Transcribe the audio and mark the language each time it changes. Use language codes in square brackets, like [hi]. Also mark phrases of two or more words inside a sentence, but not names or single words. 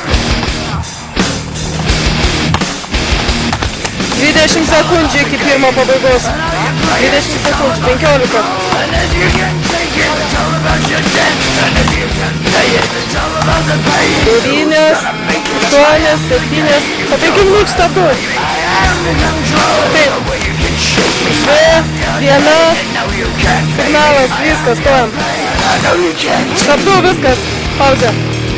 [lt] 20 sekundžių iki pirmo pabaigos. 20 sekundžių, 15. [en] And then you can take again, it's all about your debt. And if you can pay it, it's all about the pain. [lt] 9, 8, 7, pateikime lyg stabdu. Taip, 2, 1, signalas, viskas, stojam. Stabdu, viskas, pauzė.